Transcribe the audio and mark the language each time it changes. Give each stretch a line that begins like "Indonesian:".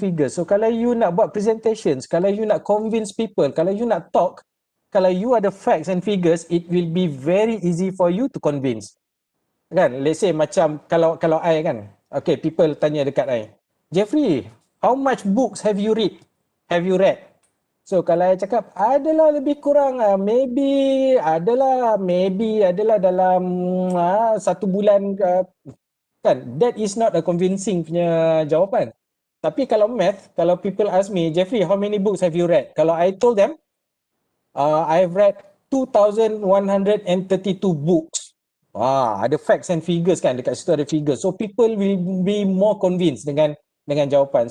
English: So kalau you nak buat presentations, kalau you nak convince people, kalau you nak talk, kalau you ada facts and figures, it will be very easy for you to convince. Kan, let's say
Malay: macam kalau I kan,
English: okay, people
Malay: tanya dekat I,
English: Jefferi, how much books have you read?
Malay: So kalau I cakap adalah lebih kurang maybe adalah dalam 1 bulan kan,
English: that is not a convincing
Malay: punya jawapan.
English: Tapi kalau math, kalau people ask me, Jefferi, how many books have you read? Kalau I told them I've read 2,132 books. Ada facts and figures kan,
Malay: dekat situ ada figures.
English: So people will be more convinced dengan jawapan.